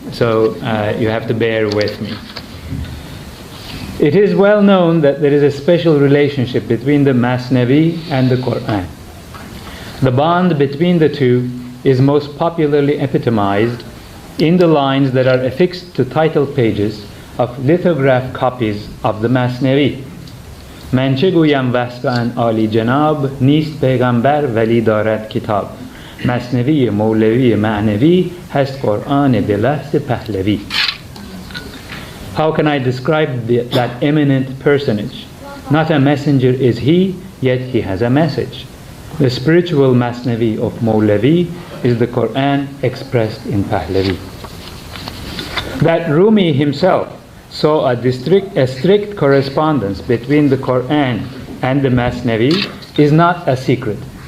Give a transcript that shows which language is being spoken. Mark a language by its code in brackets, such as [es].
[en] So you have to bear with me. It is well known that there is a special relationship between the Masnavi and the Qur'an. The bond between the two is most popularly epitomized in the lines that are affixed to title pages of lithograph copies of the Masnavi. [fa] من چه گویم وصف ان عالی جناب، نیست پیغمبر ولی دارد کتاب. مصنوی مولوی معنوی هست قرآن به لحظ پهلوی. [en] How can I describe that eminent personage? Not a messenger is he, yet he has a message. The spiritual Masnavi of Mawlavi is the Qur'an expressed in Pahlavi. That Rumi himself saw a strict correspondence between the Qur'an and the Masnavi is not a secret.